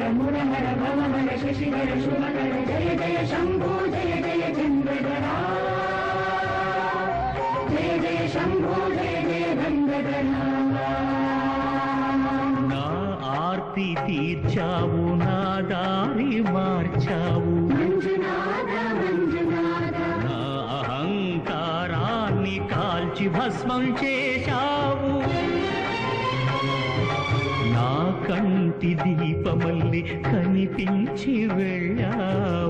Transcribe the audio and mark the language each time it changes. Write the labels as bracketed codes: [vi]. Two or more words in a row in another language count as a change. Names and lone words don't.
[sa] मुर हर भव हर शशिधर शुभकर जय जय शंभो जय जय चंद्रधरा శంభో జయ జయ గంగధర [te] నా ఆర్తి తీర్చావు నా దారి మార్చావు మంజునాథ మంజునాథ నా అహంకారాన్ని కాల్చి భస్మం చేశావు నా కంటి దీపమల్లి కనిపించి వెళ్ళావు